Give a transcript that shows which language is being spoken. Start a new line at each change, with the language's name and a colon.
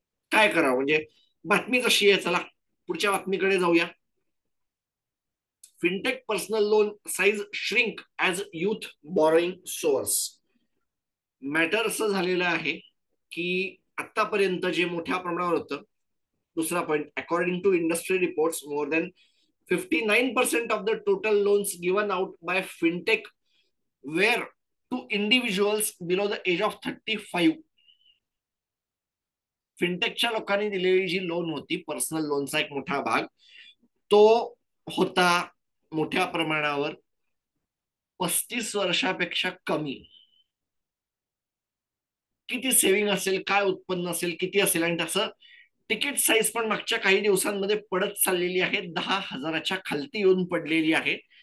Marathi: काय करावं म्हणजे बातमी कशी आहे, चला पुढच्या बातमीकडे जाऊया.
English: Fintech personal loan size shrink as youth borrowing source.
Marathi: Matter असं झालेलं आहे की आतापर्यंत जे मोठ्या प्रमाणावर होतं. दुसरा point,
English: According to industry reports more than 59% of the total loans given out by fintech were to individuals below the age of 35.
Marathi: फिनटेकच्या लोकांनी दिलेली जी लोन होती, पर्सनल लोनचा एक मोठा भाग तो होता मोठ्या प्रमाणावर 35 वर्षापेक्षा कमी. किती सेव्हिंग असेल, काय उत्पन्न असेल, किती असेल, आणि तसं तिकीट साईज पण मागच्या काही दिवसांमध्ये पडत चाललेली आहे, 10,000च्या खालती येऊन पडलेली आहे.